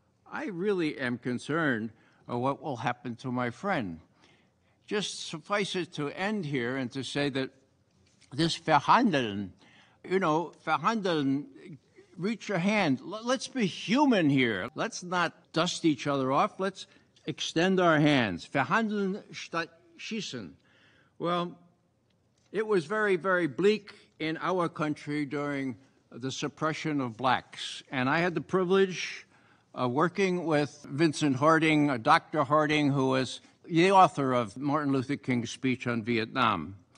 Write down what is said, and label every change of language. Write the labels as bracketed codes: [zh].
[en] I really am concerned of what will happen to my friend. Just suffice it to end here and to say that this [de] verhandeln, verhandeln, [en] reach your hand. Let's be human here. Let's not dust each other off. Let's extend our hands. [de] Verhandeln statt schießen. [en] Well, it was very, very bleak in our country during the suppression of blacks. And I had the privilege working with Vincent Harding, Dr. Harding, who was the author of Martin Luther King's speech on Vietnam.